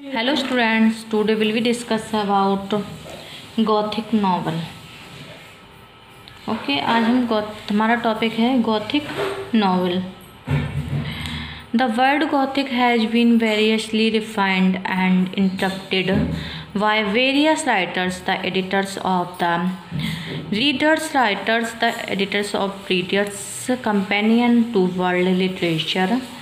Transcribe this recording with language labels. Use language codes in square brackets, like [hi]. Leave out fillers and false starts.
[en] Hello students, today will we discuss about Gothic novel. [hi] आज हम हमारा टॉपिक है Gothic novel. [en] The word Gothic has been variously refined and interpreted by various writers, the editors of the Reader's Writers, the editors of Reader's Companion to World Literature.